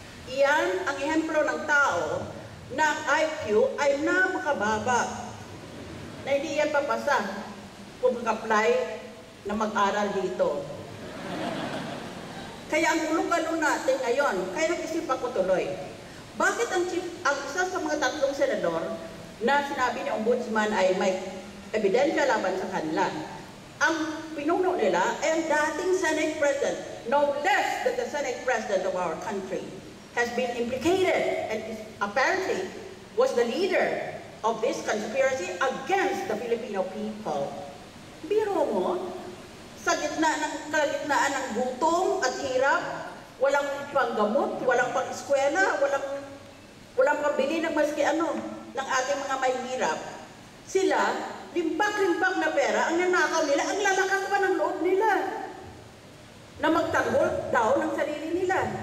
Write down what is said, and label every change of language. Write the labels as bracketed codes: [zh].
[tl] Iyan ang ehemplo ng tao na ang IQ ay napakababa, na hindi yan papasa kung mag-apply na mag-aral dito. Kaya ang gulo-galo natin ngayon, kaya nag-isip ako tuloy, bakit ang isa sa mga 3 senador na sinabi ni Ombudsman ay may ebidensya laban sa kanila, ang pinuno nila ay ang dating [en] Senate President, no less than the Senate President of our country, has been implicated and apparently was the leader of this conspiracy against the Filipino people. [tl] Biro mo, sa kalagitnaan ng gutom at hirap, walang panggamot, walang pang-eskwela, walang pambili ng maski ano ng ating mga mahihirap. Sila, limpak-limpak na pera ang nanakaw nila, ang lalakas pa ng loob nila na magtanggol daw ng sarili nila.